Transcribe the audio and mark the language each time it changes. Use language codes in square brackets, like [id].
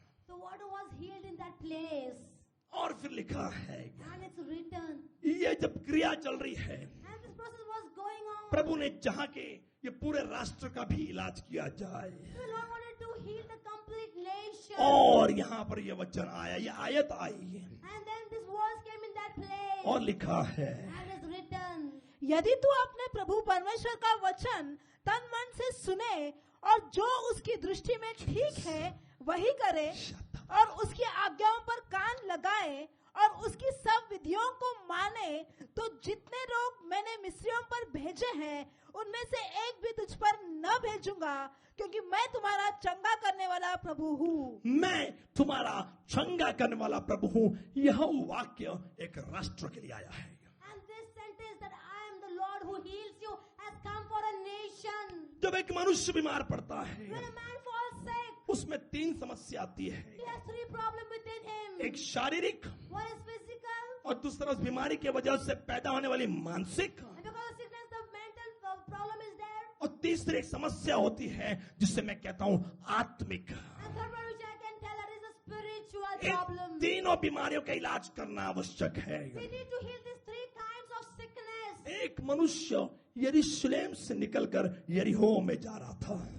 [en] The water was healed in that place. [hi] और फिर लिखा है [en] And it's written. [hi] ये जब क्रिया चल रही है, [en] And this process was going on. [hi] प्रभु ने चाहा कि ये पूरे राष्ट्र का भी इलाज किया जाए। [en] The Lord wanted to heal the complete nation. [hi] और यहाँ पर ये वचन आया, ये आयत आई [en] And then this verse came in that place. [hi] और लिखा है [en] And it's written. [hi] यदि तू अपने प्रभु परमेश्वर का वचन तन मन से सुने और जो उसकी दृष्टि में ठीक है वही करे और उसकी आज्ञाओं पर कान लगाए और उसकी सब विधियों को माने, तो जितने रोग मैंने मिस्रियों पर भेजे हैं उनमें से एक भी तुझ पर न भेजूंगा, क्योंकि मैं तुम्हारा चंगा करने वाला प्रभु हूँ। मैं तुम्हारा चंगा करने वाला प्रभु हूँ। यह वाक्य एक राष्ट्र के लिए आया है। [en] And this sentence that I am the Lord who heals you has come for a nation. [hi] जब एक मनुष्य बीमार पड़ता है, [en] When a man falls sick, [hi] उसमें 3 समस्या आती है। [en] he has 3 problems within him. [hi] एक शारीरिक, [en] One is physical, [hi] और दूसरा उस बीमारी के वजह से पैदा होने वाली मानसिक, [en] and because of sickness, the mental problem is there. [hi] और तीसरी एक समस्या होती है जिसे मैं कहता हूँ आत्मिक। [en] And third one, which I can tell, that is a spiritual [hi] in [en] problem. [hi] तीनों बीमारियों का इलाज करना आवश्यक है। [en] We need to heal these 3 kinds of sickness. [hi] एक मनुष्य यरूशलेम से निकलकर यरीहो में जा रहा था।